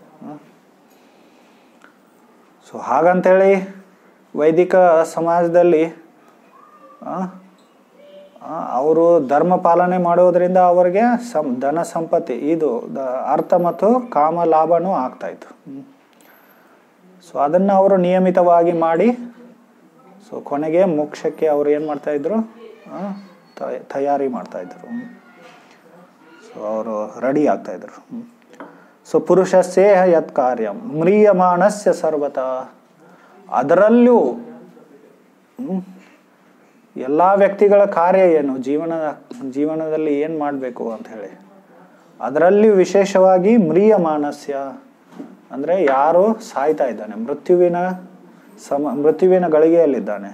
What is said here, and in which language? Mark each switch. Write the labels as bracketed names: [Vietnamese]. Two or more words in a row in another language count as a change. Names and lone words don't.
[Kannada] ಸೊ ಹಾಗಂತೇಳಿ ವೈದಿಕ ಸಮಾಜದಲ್ಲಿ ಅವರು ಧರ್ಮ ಪಾಲನೆ ಮಾಡೋದ್ರಿಂದ ಅವರಿಗೆ ಧನ ಸಂಪತ್ತಿ, ಇದು ಅರ್ಥ ಮತ್ತು ಕಾಮ ಲಾಭನೂ ಆಗ್ತಾಯಿತ್ತು. ಸೊ ಅದನ್ನು ಅವರು ನಿಯಮಿತವಾಗಿ ಮಾಡಿ, ಸೊ ಕೊನೆಗೆ ಮೋಕ್ಷಕ್ಕೆ ಅವರು ಏನು ಮಾಡ್ತಾಯಿದ್ರು, ತಯಾರಿ ಮಾಡ್ತಾಯಿದ್ರು. ಸೊ ಅವರು ರೆಡಿ ಆಗ್ತಾಯಿದ್ರು. [Sanskrit] ಸೊ ಪುರುಷಸ್ಯೇಹ ಯತ್ ಕಾರ್ಯಂ ಮ್ರಿಯಮಾಣಸ್ಯ ಸರ್ವತಃ, [Kannada] ಅದರಲ್ಲೂ ಎಲ್ಲ ವ್ಯಕ್ತಿಗಳ ಕಾರ್ಯ ಏನು, ಜೀವನದಲ್ಲಿ ಏನು ಮಾಡಬೇಕು ಅಂತ ಹೇಳಿ, ಅದರಲ್ಲಿ ವಿಶೇಷವಾಗಿ ಮ್ರಿಯಮಾಣಸ್ಯ ಅಂದರೆ ಯಾರು ಸಾಯ್ತಾ ಇದ್ದಾನೆ, ಮೃತ್ಯುವಿನ ಗಳಿಗೆಯಲ್ಲಿದ್ದಾನೆ.